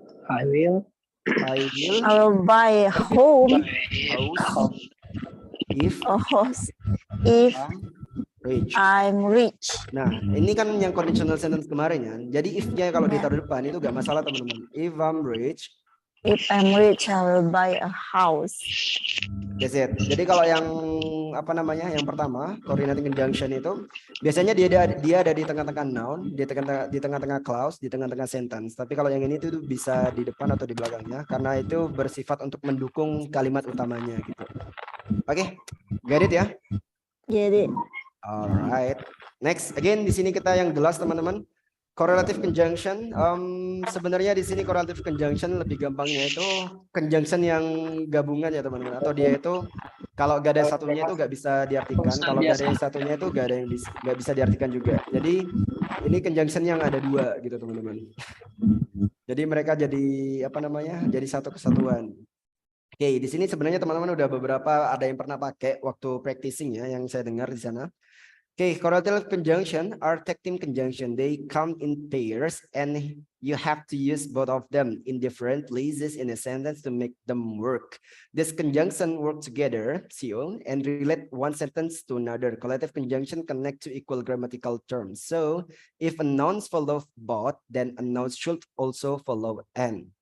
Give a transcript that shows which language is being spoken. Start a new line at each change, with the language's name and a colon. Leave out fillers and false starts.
English: I will. I will I will buy a home, house if a house, if I'm rich. I'm rich.
Indonesian: Nah, ini kan yang conditional sentence kemarin ya. Jadi if-nya kalau ditaruh depan itu gak masalah teman-teman.
English: If I'm rich, If I'm rich, I will buy a house. that's it.
Indonesian: Jadi kalau yang apa namanya? Yang pertama, coordinating conjunction itu biasanya dia ada di tengah-tengah noun, di tengah-tengah clause, di tengah-tengah sentence. Tapi kalau yang ini tuh bisa di depan atau di belakangnya karena itu bersifat untuk mendukung kalimat utamanya gitu.
English: Oke, get it ya? Get it? Alright. Next, again
Indonesian: di sini kita yang jelas teman-teman. Correlative conjunction, sebenarnya di sini correlative conjunction lebih gampangnya itu conjunction yang gabungan ya teman-teman. Atau dia itu kalau gak ada satunya itu gak bisa diartikan, kalau gak ada yang satunya itu gak ada yang gak bisa diartikan juga. Jadi ini conjunction yang ada dua gitu teman-teman. Jadi mereka jadi apa namanya? Jadi satu kesatuan. Oke, di sini sebenarnya teman-teman udah beberapa ada yang pernah pakai waktu practicing ya yang saya dengar di sana.
English: Okay, correlative conjunction are tag team conjunction. They come in pairs and you have to use both of them in different places in a sentence to make them work. This conjunction work together, and relate one sentence to another. Correlative conjunction connect to equal grammatical terms. So, if a noun follow both, then a noun should also follow and.